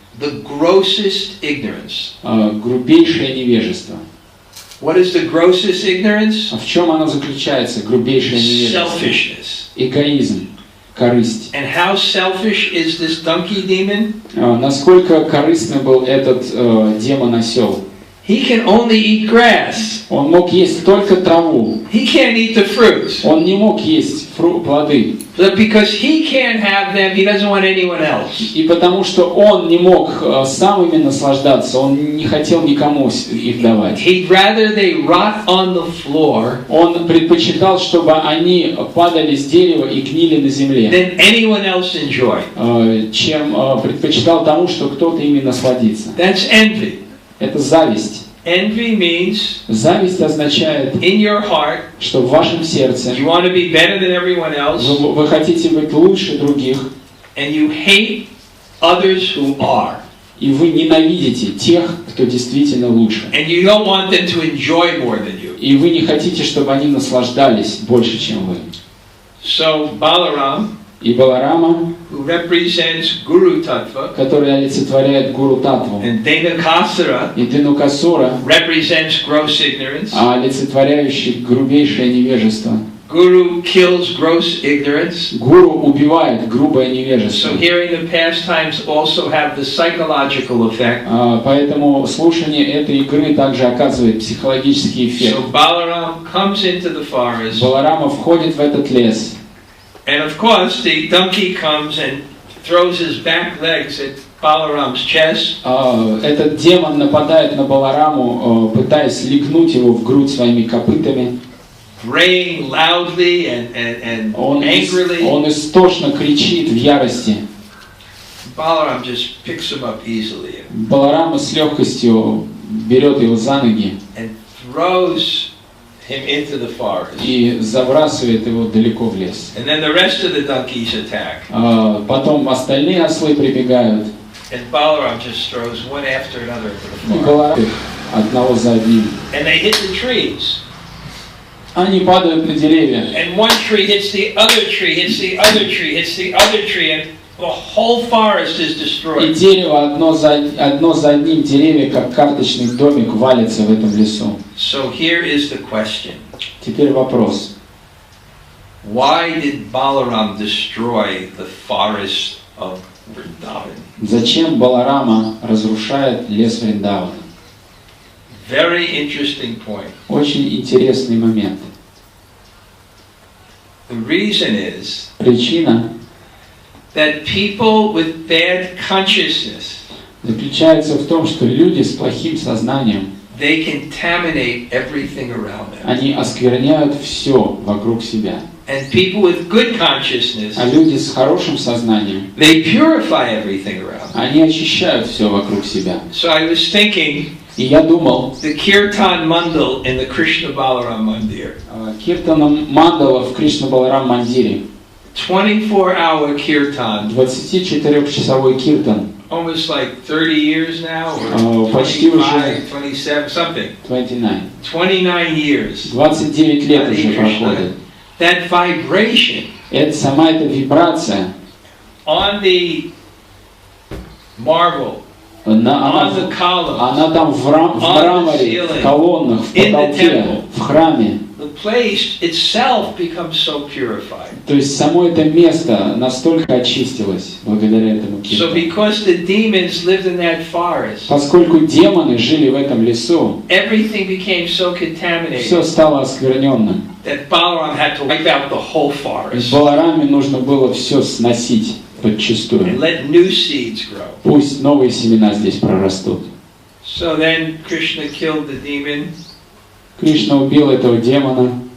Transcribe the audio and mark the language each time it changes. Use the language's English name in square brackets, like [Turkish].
[English] the grossest ignorance. [Russian] грубейшее невежество. [English] What is the grossest ignorance? [Russian] В чем оно заключается, грубейшее невежество? [English] Selfishness. [Russian] Эгоизм, корысть. [English] And how selfish is this donkey demon? [Russian] Насколько корыстный был этот демон-осел? [English] He can only eat grass. [Russian] Он мог есть только траву. [English] He can't eat the fruits. [Russian] Он не мог есть плоды. [English] But because he can't have them, he doesn't want anyone else. [Russian] И потому что он не мог сам ими наслаждаться, он не хотел никому их давать. [English] He'd rather they rot on the floor [Russian] Он предпочитал, чтобы они падали с дерева и гнили на земле, [English] than anyone else enjoy. [Russian] чем предпочитал тому, что кто-то ими насладится. [English] That's envy. [Russian] Это зависть. [English] Envy means [Russian] Зависть означает, [English] in your heart [Russian] что в вашем сердце [English] you want to be better than everyone else, [Russian] вы хотите быть лучше других, [English] and you hate others who are. [Russian] и вы ненавидите тех, кто действительно лучше. [English] And you don't want them to enjoy more than you. [Russian] И вы не хотите, чтобы они наслаждались больше, чем вы. [English] So Balaram, [Russian] И Баларама, [English] who represents Guru Tattva, [Russian] который олицетворяет Гуру Татву, [English] and Dhenukasura [Russian] и Дhenukasура, [English] represents gross ignorance. [Russian] олицетворяющий грубейшее невежество. [English] Guru kills gross ignorance. [Russian] Гуру убивает грубое невежество. [English] So hearing the pastimes also have the psychological effect. [Russian] Поэтому слушание этой игры также оказывает психологический эффект. [English] So Balaram comes into the forest, [Russian] Баларама входит в этот лес. [English] and of course the donkey comes and throws his back legs at Balaram's chest. [Russian] Этот демон нападает на Балараму, пытаясь легнуть его в грудь своими копытами. [English] Braying loudly and angrily. [Russian] Он истошно кричит в ярости. [English] Balaram just picks him up easily [Russian] Баларама с легкостью берет его за ноги [English] and throws him into the forest. [Russian] и забрасывает его далеко в лес. [English] And then the rest of the donkeys attack. [Russian] Потом остальные ослы прибегают. [English] And Balaram just throws one after another into the [Russian] И [English] forest. [Russian] Баларам одного за одним. [English] And they hit the trees. [Russian] Они падают на деревья. [English] And one tree hits the other tree, hits the other tree, hits the other tree, and the whole forest is [Russian] И [English] destroyed. [Russian] дерево одно за одним, деревья, как карточный домик, валится в этом лесу. [English] So here is the question. [Russian] Теперь вопрос. [English] Why did Balaram destroy the forest of Vrindavan? [Russian] Зачем Баларама разрушает лес Вриндавана? [English] Very interesting point. [Russian] Очень интересный момент. [English] The reason is [Russian] Причина [English] that people with bad consciousness, [Russian] заключается в том, что люди с плохим сознанием, [English] they contaminate everything around them. [Russian] они оскверняют все вокруг себя. [English] And people with good consciousness, [Russian] А люди с хорошим сознанием, [English] they purify everything around them. [Russian] они очищают все вокруг себя. [English] So I was thinking, [Russian] И я думал, [English] the Kirtan Mandal in the Krishna Balaram Mandir, [Russian] Киртаном Мандала в Кришна Баларам Мандире, [English] 24-hour Kirtan, [Russian] 24-часовой киртан, [English] almost like 30 years now, or [Russian] почти [English] 25, 27, something. [Russian] 29. [English] 29 years. [Russian] 29 лет уже проходит. [English] That vibration [Russian] Сама эта вибрация, [English] on the marble, [Russian] она [English] on the columns, [Russian] там в мраморе, в колоннах, в потолке, в храме. [English] the the place itself becomes so purified. [Russian] То есть само это место настолько очистилось благодаря этому [English] So [Russian] киртану. [English] because the demons lived in that forest, [Russian] Поскольку демоны жили в этом лесу, [English] everything became so contaminated [Russian] стало оскверненным. [English] that Balaram had to wipe out the whole [Russian] И [English] forest [Russian] Балараме нужно было все сносить [English] and [Russian] подчистую. [English] let new seeds grow. [Russian] Пусть новые семена здесь прорастут. [English] So then Krishna killed the demon, [Russian] Кришна убил этого демона,